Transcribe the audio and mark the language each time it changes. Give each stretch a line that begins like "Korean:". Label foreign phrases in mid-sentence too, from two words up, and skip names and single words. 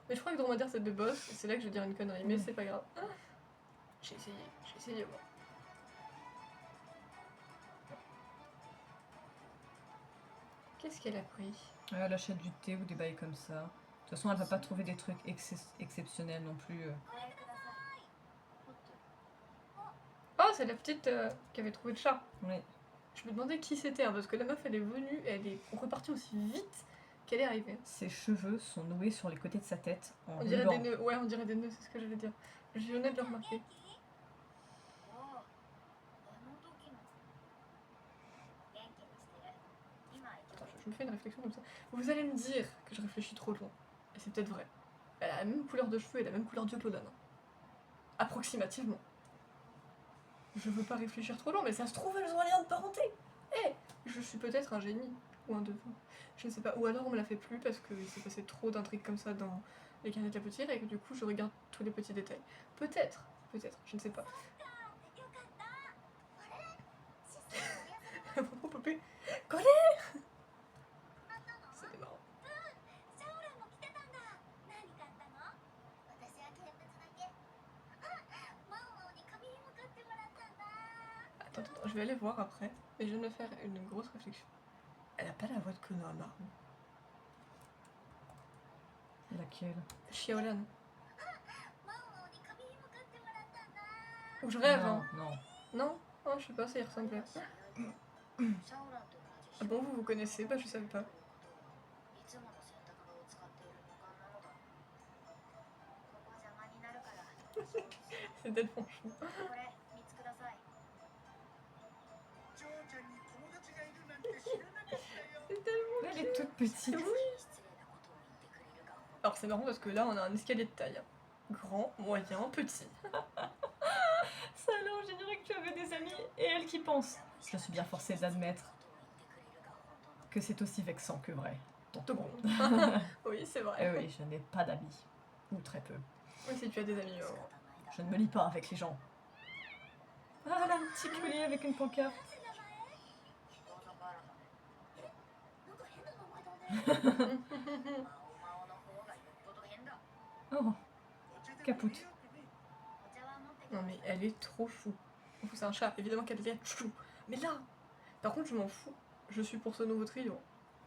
French: Mais je crois que Dromadaire c'est deux boss, et c'est là que je vais dire une connerie, mais Mm. c'est pas grave. J'ai essayé moi. Qu'est-ce qu'elle a pris? Elle achète du thé ou des bails comme ça. De toute façon, elle va pas trouver des trucs exceptionnels non plus.
Japanese: これください。持ってる。
French: Oh, c'est la petite qui avait trouvé le chat. Oui. Je me demandais qui c'était, hein, parce que la meuf elle est venue, elle est repartie aussi vite qu'elle est arrivée. Ses cheveux sont noués sur les côtés de sa tête en On dirait ruban. des nœuds, ouais, on dirait des nœuds, c'est ce que j'allais dire. Je venais de le remarquer.
Japanese: おお、あの時の。元気にしてる。今行
French: Attends, je me fais une réflexion comme ça. Vous allez me dire que je réfléchis trop loin. Et c'est peut-être vrai. Elle a la même couleur de cheveux et la même couleur d'yeux que Lodan. Approximativement. Je veux pas réfléchir trop loin, mais ça se trouve, elles ont un lien de parenté. Eh, je suis peut-être un génie. Ou un devin. Je ne sais pas. Ou alors on me la fait plus parce qu'il s'est passé trop d'intrigues comme ça dans les carnets de la potière et que du coup je regarde tous les petits détails. Peut-être, je ne sais pas.
Japanese: よかった。あれ？システムのやつ
French: Mon poupée. Collé.
Japanese: あったの？
French: C'était marrant.
Japanese: シャオランも来てたんだ。何買ったの？私は見物だけ。あ、マオマオに紙紐買ってもらったんだ。
French: Attends, je vais aller voir après. Mais je viens de me faire une grosse réflexion. Elle a pas la voix de Konoha Maru. Laquelle? Xiaolan.
Japanese: マオマオに紙紐買ってもらったんだ。
French: Ou je rêve, Non, hein. non. Non? Oh, je sais pas, ça y ressemblait.
Japanese: シャオランと同じ
French: Ah bon, vous vous connaissez? Bah, je savais pas.
Japanese: いつもの洗濯場を使っている旅館なのだ。ここ邪魔になるから。
French: C'est tellement chou.
Japanese: これ3つください。ジョーちゃんに友達がいるなんて知らなかったよ。
French: C'est tellement Elle est toute petite.
Japanese: 失礼なことを言ってくれるが。
French: Alors, c'est marrant parce que là, on a un escalier de taille. Grand, moyen, petit. Ça alors, j'ignorais que tu avais des amis et elle qui pense. Je suis bien forcée d'admettre que c'est aussi vexant que vrai. Tout bon. Oui, c'est Eh vrai. oui, je n'ai pas d'amis. Ou très peu. Oui, si tu as des amis. Je ne me lie pas avec les gens. Ah là, un petit collier avec une pancarte.
Japanese: なんか変な名前だね。マオマオの方がよっぽど変だ。
French: Oh,
Japanese: お茶でも
French: Caput.
Japanese: 入れようかね。お茶は持ってき
French: Non, mais elle est trop chou. Enfin, c'est un chat, évidemment qu'elle est chou. Mais là, par contre, je m'en fous. Je suis pour ce nouveau trio.